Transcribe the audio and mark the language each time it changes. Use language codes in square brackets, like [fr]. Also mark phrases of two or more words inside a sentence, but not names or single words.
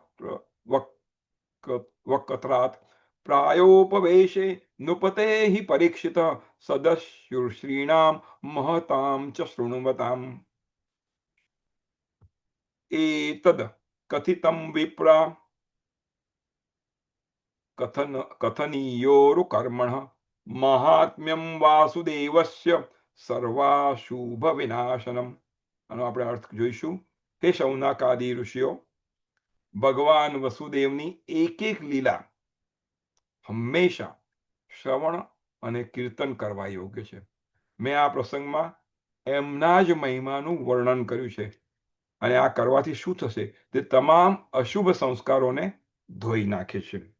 [sa] वक्त्रात् प्रायोपवेशे नुपते हि परीक्षित सदस्युश्रीणां महतां च शृण्वताम् एतद् कथितं विप्रा कथनीयोरुकर्मणः महात्म्यं वासुदेवस्य सर्वाशुभ विनाशनम। [gu] આનો આપણે અર્થ જોઈશું। હે શૌનકાદિ ઋષિઓ, ભગવાન વસુદેવની એક એક લીલા હંમેશા શ્રવણ અને કીર્તન કરવા યોગ્ય છે। મેં આ પ્રસંગમાં એમના જ મહિમાનું વર્ણન કર્યું છે અને આ કરવાથી શું થશે તે તમામ અશુભ સંસ્કારોને ધોઈ નાખે છે।